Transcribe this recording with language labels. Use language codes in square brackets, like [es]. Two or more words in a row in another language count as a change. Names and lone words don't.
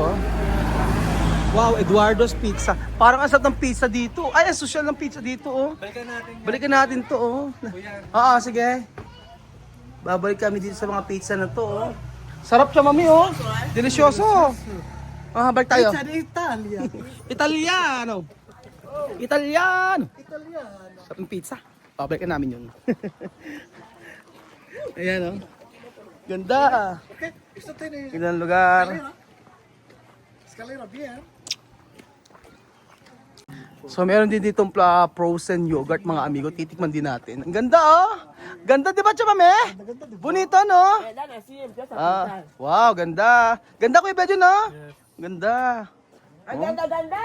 [tl] Wow, Eduardo's Pizza. Parang asap ng pizza dito. Ay, social ng pizza dito, oh. Balikan natin to, oh. Oo, sige. Babalik kami dito sa mga pizza na to, oh. Sarap siya, mami, oh. Delicioso. Balik tayo. [it] Pizza di Italia. Italiano. Italiano. [tl] Sarap ng pizza. Babalikan namin yun. Ayan, oh. Ganda. [es] Okay, esto tiene [tl] Gandang lugar. [es] escalera bien. [tl] So meron din ditong [en] frozen yogurt [tl] mga amigo, titikman din natin. Ang ganda oh! Ganda di ba Chamame? [es] Bonito no? [tl] Kailan na siya sa Wow, ganda. Ganda Kuya Bedyo no? Ganda. Ang ganda-ganda!